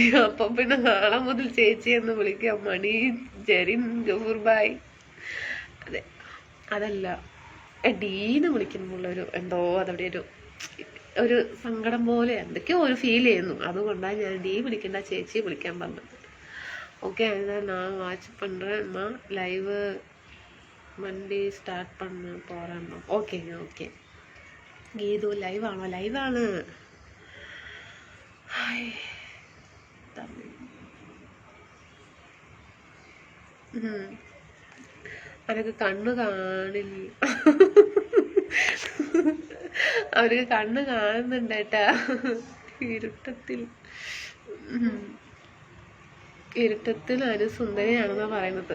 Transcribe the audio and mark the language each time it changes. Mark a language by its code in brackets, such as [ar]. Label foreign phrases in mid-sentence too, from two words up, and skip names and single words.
[ml] അപ്പം പിന്നെ നാളെ മുതൽ ചേച്ചി എന്ന് വിളിക്കാം. മണി, ജെറിൻ, ഗഫൂർ ബായ്. അതെ, അതല്ല ഡീന്ന് വിളിക്കുമ്പോഴൊരു എന്തോ അതവിടെ ഒരു സങ്കടം പോലെ എന്തൊക്കെയോ ഒരു ഫീൽ ചെയ്യുന്നു. അതുകൊണ്ടാണ് ഞാൻ ഡീ വിളിക്കണ്ട ചേച്ചി വിളിക്കാൻ പറഞ്ഞത്. [ta] ஓகே, அதுதான் நான் வாட்ச் பண்ணுறேன்மா. [en] live Monday start [ta] பண்ண போகிறேம்மா. ஓகேங்க, ஓகே. [ml] கீது லைவாണോ? ലൈവാണ്. അവർക്ക് കണ്ണ് കാണില്ല, അവർക്ക് കണ്ണ് കാണുന്നുണ്ടേട്ടാ ഇരുട്ടത്തിൽ അനു സുന്ദരിയാണെന്നാ പറയുന്നത്.